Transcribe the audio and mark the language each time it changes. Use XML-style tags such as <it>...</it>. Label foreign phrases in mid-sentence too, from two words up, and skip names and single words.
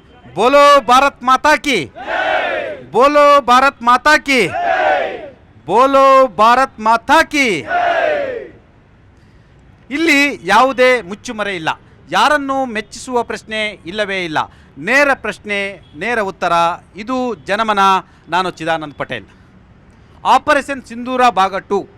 <hi>बोलो भारत माता की, बोलो भारत माता की, बोलो भारत माता की.</hi> <kn>ಇಲ್ಲಿ ಯಾವುದೇ ಮುಚ್ಚುಮರೆ ಇಲ್ಲ, ಯಾರನ್ನು ಮೆಚ್ಚಿಸುವ ಪ್ರಶ್ನೆ ಇಲ್ಲವೇ ಇಲ್ಲ. ನೇರ ಪ್ರಶ್ನೆ, ನೇರ ಉತ್ತರ. ಇದು ಜನಮನ. ನಾನು ಚಿದಾನಂದ್ ಪಟೇಲ್. ಆಪರೇಷನ್ ಸಿಂಧೂರ ಭಾಗ 2.</kn>